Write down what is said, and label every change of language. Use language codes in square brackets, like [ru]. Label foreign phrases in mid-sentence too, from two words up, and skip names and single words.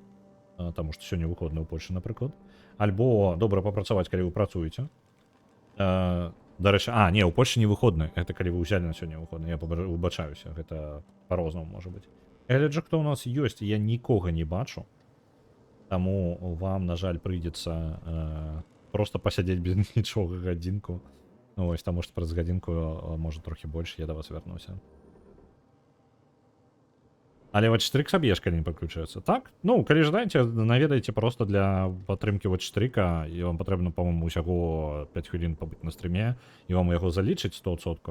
[be] Таму што сёння выходны ў Польшы, напрыклад. Альбо добра папрацаваць, калі вы працуеце. Дарэчы, не, у Польшы не выходны. Гэта калі вы ўзялі на сёння выходны. Я выбачаюся, гэта па-рознаму можа быць. Я гляджу, хто ў нас ёсць, я нікога не бачу. Таму вам, на жаль, прыйдзецца просто посидеть [uk] без нічого годинку. Ну, ось, там, може, праз годинку, а може трохи більше, я до вас вернуся. Але Watch 4 соб'єш, коли не підключається. Так? Ну, коли жадаєте, навідайте просто для підтримки Watch 4, і вам потрібно, по-моєму, усього 5 хвилин побути на стрімі, і вам його залічить 100%.